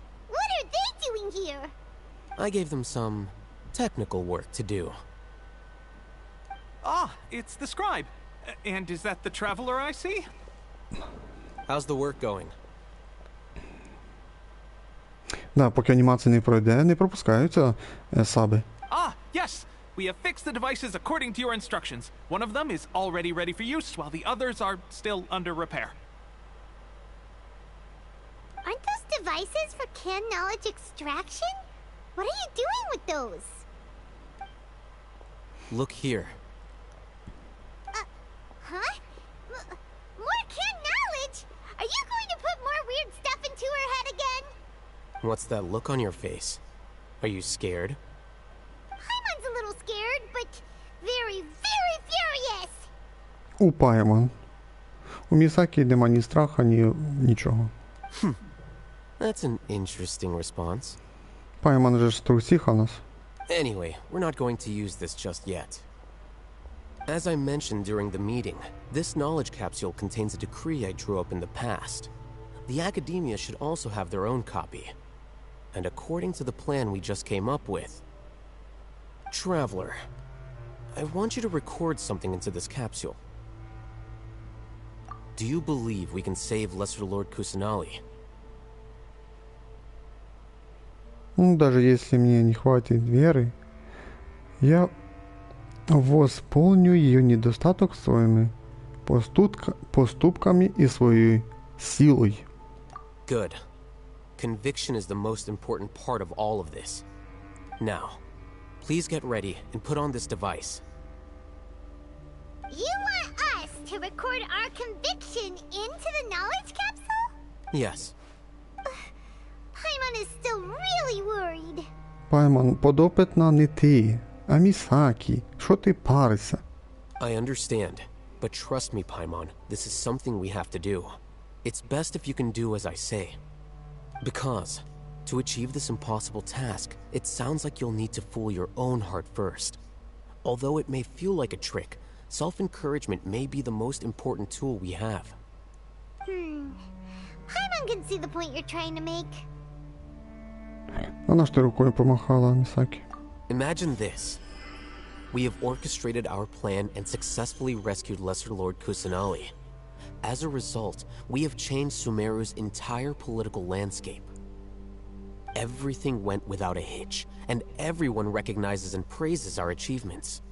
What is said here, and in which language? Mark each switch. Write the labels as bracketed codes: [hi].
[en] What are they doing here? I gave them some technical work to do. Ah, it's the scribe. And is that the traveler I see? How's the work going? [uk] Да, поки анімація не пройде, не пропускаються саби. [en] Ah, yes! We have fixed the devices according to your instructions. One of them is already ready for use, while the others are still under repair. Aren't those devices for can knowledge extraction? What are you doing with those? Look here. Huh? More can knowledge? Are you going to put more weird stuff into her head again? What's that look on your face? Are you scared? Paimon's a little scared, but very, very furious. [uk] У Паймон. У Місакі нема ні страха, ні нічого. [en] That's an interesting response. [uk] Пайман же ж трусиха у нас. [en] Anyway, we're not going to use this just yet. As I mentioned during the meeting, this knowledge capsule contains a decree I drew up in the past. The academia should also have their own copy. And according to the plan we just came up with... Traveler, I want you to record something into this capsule. Do you believe we can save Lesser Lord Kusanali? [ru] Ну, даже если мне не хватит веры, я восполню ее недостаток своими поступками и своей силой. [en] Good. Conviction is the most important part of all of this. Now, please get ready and put on this device. You want us to record our conviction into the knowledge capsule? Yes. Paimon is still really worried. [uk] Пайман, подопитна не ти, а Місакі. Що ти паришся? [en] I understand, but trust me, Paimon, this is something we have to do. It's best if you can do as I say. Because, to achieve this impossible task, it sounds like you'll need to fool your own heart first. Although it may feel like a trick, self-encouragement may be the most important tool we have. Paimon can see the point you're trying to make. [uk] А на що ти рукою помахала, Місакі? [en] Imagine this. We have orchestrated our plan and successfully rescued Lesser Lord Kusanali. As a result, we have changed Sumeru's entire political landscape. Everything went without a hitch, and everyone recognizes and praises our achievements.